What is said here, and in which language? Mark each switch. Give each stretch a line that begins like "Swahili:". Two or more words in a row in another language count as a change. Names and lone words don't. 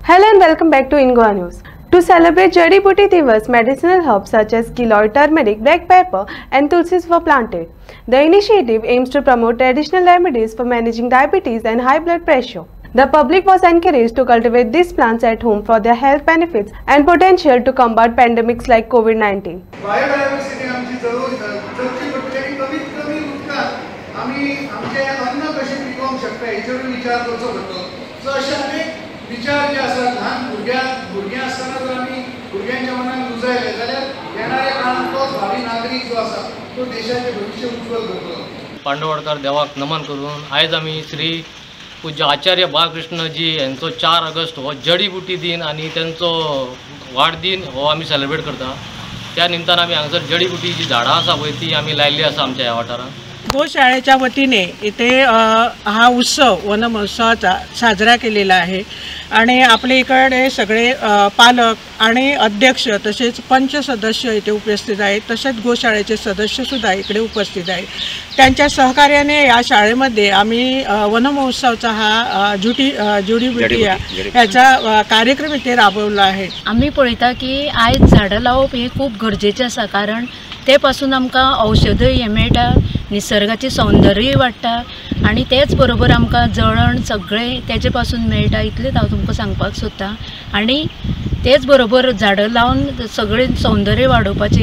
English: Hello and welcome back to Ingwa News. To celebrate Jadi Booty Divas, medicinal herbs such as giloy, turmeric, black pepper and tulsis were planted. The initiative aims to promote traditional remedies for managing diabetes and high blood pressure. The public was encouraged to cultivate these plants at home for their health benefits and potential to combat pandemics like COVID-19.
Konkani: विचार जे असतात लहान भुरग्यां असताना जर आम्ही भुरग्यांच्या मनात रुजयले जाल्यार येणाऱ्या काळात तो भावी नागरिक जो आसा तो देशाचे भविष्य उज्ज्वल करतलो। पांडवडकर देवाक नमन करून आयज आमी श्री पूज्य आचार्य बाळकृष्णजी यांचो 4 ऑगस्ट हो जडी बुटी दिन आणि त्यांचो वाडदीन हो आमी सेलिब्रेट करता। त्या निमतान आमी हांगासर जडी बुटीची झाडां आसा पळय ती आमी लायल्ली आसा आमच्या ह्या वाठारांत।
Marathi: गोशाळेच्या वतीने इथे हा उत्सव वन महोत्सवाचा साजरा केलेला आहे आणि आपल्या इकडे सगळे पालक आणि अध्यक्ष तसेच पंच सदस्य इथे उपस्थित आहेत, तसेच गोशाळेचे सदस्यसुद्धा इकडे उपस्थित आहेत। त्यांच्या सहकार्याने या शाळेमध्ये आम्ही वन महोत्सवाचा हा जुडी बुटी याचा कार्यक्रम इथे राबवला आहे।
Konkani: आम्ही पळयता की आयज झाडां लावप हे खूप गरजेचें आसा, कारण ते पासून आमकां औषधय हे मेळटा, निसर्गाचे सौंदर्य वाडटा आणि तेच बरोबर आमकां जळण सगळें तेजे पासून मेळटा, इतलेंच हांव तुमकां सांगपाक सोदतां। आणि तेच बरोबर झाडां लावन सगळें सौंदर्य वाडोवपाचें